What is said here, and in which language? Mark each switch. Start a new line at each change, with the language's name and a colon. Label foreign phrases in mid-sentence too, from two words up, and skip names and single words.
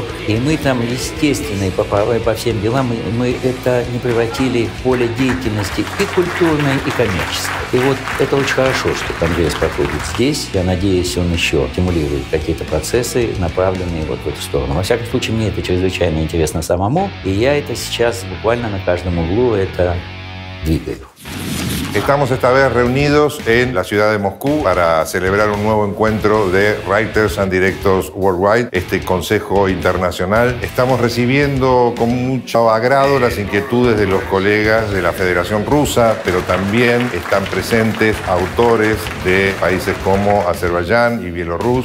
Russian: И мы там, естественно, и по всем делам, мы это не превратили в поле деятельности и культурной, и коммерческой. И вот это очень хорошо, что Конгресс проходит здесь. Я надеюсь, он еще стимулирует какие-то процессы, направленные вот в эту stорону. Во всяком случае, мне это чрезвычайно интересно самому. Y ya это сейчас буквально на каждом углу это двигаю.
Spanish: Estamos esta vez reunidos en la ciudad de Moscú para celebrar un nuevo encuentro de Writers and Directors Worldwide, este consejo internacional. Estamos recibiendo con mucho agrado las inquietudes de los colegas de la Federación Rusa, pero también están presentes autores de países como Azerbaiyán y Bielorrus.